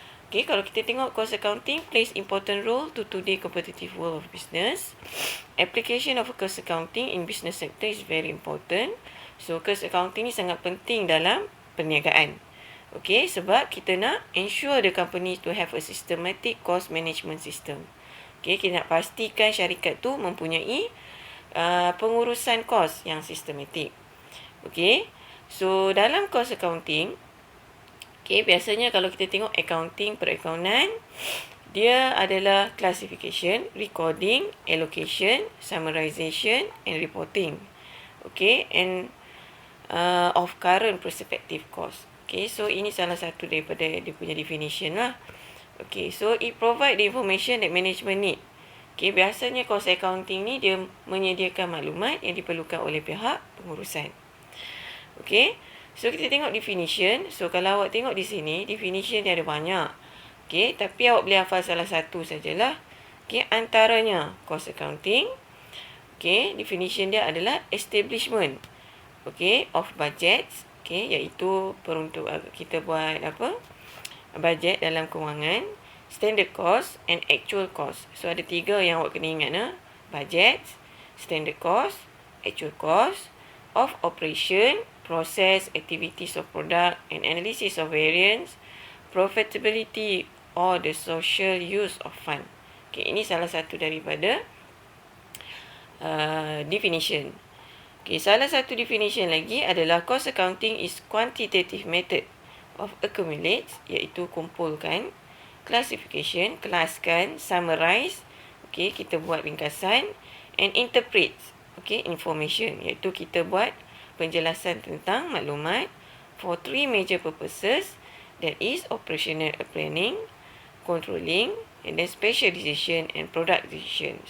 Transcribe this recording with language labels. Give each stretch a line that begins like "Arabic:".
English: Okay,
Malay: kalau kita tengok
English: cost accounting plays important role to today competitive world of business. Application of cost accounting in business sector is very important.
Malay: So cost accounting ni sangat penting dalam perniagaan.
English: Okay,
Malay: sebab kita nak
English: ensure the company to have a systematic cost management system.
Malay: Okay, kita nak pastikan syarikat tu mempunyai pengurusan kos yang sistematik.
English: Okay, so dalam cost accounting, okay,
Malay: biasanya kalau kita tengok accounting perakaunan, dia adalah
English: classification, recording, allocation, summarization and reporting. Okay, and of current prospective cost.
Malay: Okay, so ini salah satu daripada dia punya definition lah.
English: Okay, so it provide the information that management need.
Malay: Okay, biasanya cost accounting ni dia menyediakan maklumat yang diperlukan oleh pihak pengurusan. Okay, so kita tengok definition. So kalau awak tengok di sini, definition dia ada banyak. Okay, tapi awak boleh hafal salah satu sajalah.
English: Okay, antaranya cost accounting. Okay, definition
Malay: dia adalah
English: establishment, okay, of budgets.
Malay: Okay, iaitu peruntuk kita buat budget dalam kewangan,
English: standard cost and actual cost.
Malay: So ada 3 yang awak kena ingat.
English: Budget, standard cost, actual cost of operation, process, activities of product and analysis of variance, profitability or the social use of fund.
Malay: Okay, ini salah satu daripada definition.
English: Okay, salah satu definition lagi adalah cost accounting is quantitative method of accumulate,
Malay: iaitu kumpulkan,
English: classification, kelaskan, summarize, okay,
Malay: kita buat ringkasan,
English: and interpret, okay, information,
Malay: iaitu kita buat penjelasan tentang maklumat
English: for 3 major purposes, that is operational planning, controlling, and then special decision and product decision.